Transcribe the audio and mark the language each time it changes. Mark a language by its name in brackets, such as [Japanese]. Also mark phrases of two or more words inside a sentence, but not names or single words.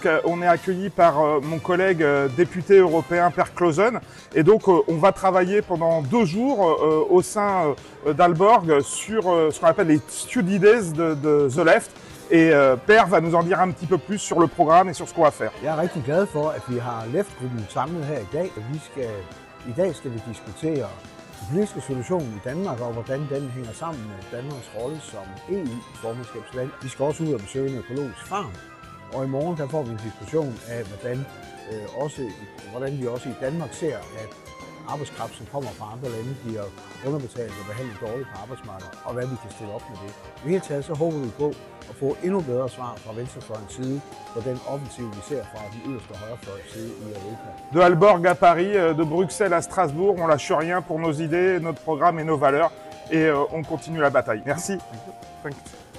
[French] On est accueilli par mon collègue député européen Per Clausen. Et donc on va travailler pendant 2 jours au sein d'Aalborg sur ce qu'on appelle les Study Days de The Left. Et Per va nous en dire un petit peu plus sur le programme et sur ce qu'on va faire. [Danish] Jeg er rigtig glad for, at vi har LEFT-gruppen samlet her i dag. I dag skal vi diskutere den politiske situation i Danmark og hvordan den hænger sammen med Danmarks rolle som EU-formandskabsland. Vi skal også ud og besøge en økologisk farm. Og i morgen der får vi en diskussion af, hvordan vi også i Danmark ser, at arbejdskraft, som kommer fra andre lande, bliver underbetalt og behandlet dårligt på arbejdsmarkedet, og hvad vi kan stille op med det. I det hele taget så håber vi på at få endnu bedre svar fra venstrefløjens side på den offensiv, vi ser fra de yderste højrefløjens side i Europa. [French] De Aalborg à Paris, de Bruxelles à Strasbourg, on lâche rien pour nos idées, notre programme et nos valeurs. Et on continue la bataille. Merci. [English] Thank you.